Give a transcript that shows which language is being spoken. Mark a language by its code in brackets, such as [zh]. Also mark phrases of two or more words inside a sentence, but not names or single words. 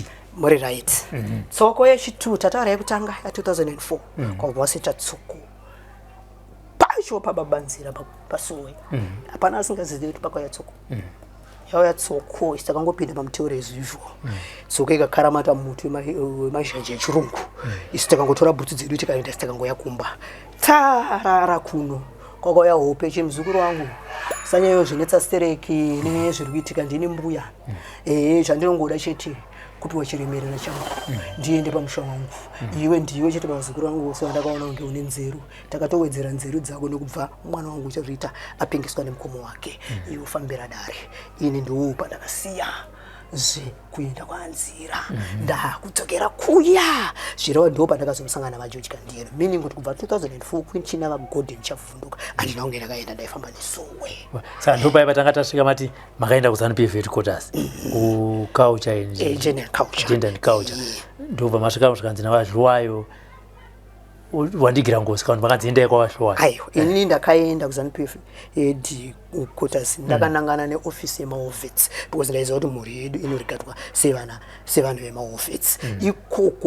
[sn] muri right tsoko yechitu tataura yekutanga ya 2004 kwabva wasita tsoko pacho pababanzira pasuwe hapana asingazivi kuti pakauya tsoko yauya tsoko isitakangopinda pamuteuro [en] as usual [sn] tsoko ikakaramata muti wemazhanje echirungu isi takangotora bhutsu dzedu tikaenda sitakangoya kumba tarara kuno kwakauya hope chemuzukuru wangu sanyayo zvinetsa stereki nezviri kuitika ndini mbuya zvandinongoda chete kupiwa chiremerera changu ndiende pamusha wangu iwe ndiwe chete pamuzukuru wangu wose wandakaona kunge une nzeru takatowedzera nzeru dzako nekubva mwana wangu WaRita apingiswa nemukoma wake iwe ufambira dare ini ndiwo pandakasiya kuenda kwanzira ndakudzokera kuya zviro ndo pandakazosangana navaJoji Kandiyero meaning kuti kubva 2004 kwinchina vaGolden chavhunduka andina kunge ndakaenda ndaifamba nesuwe saka ndo paya patanga tasvika mati makaenda kuZANU-PF headquarters kuculture [en] gender and culture [sn] ndobva masvika zvikanzi navazviwayo wandigira ngosi kana makanzienda kwavashowa aiyo inini ndakaenda kuZANU-PF headquarters ndakanangana neofisi yemaofits because ndaiziva kuti mhuri yedu inorigatwa sevanhu vemaofits ikoko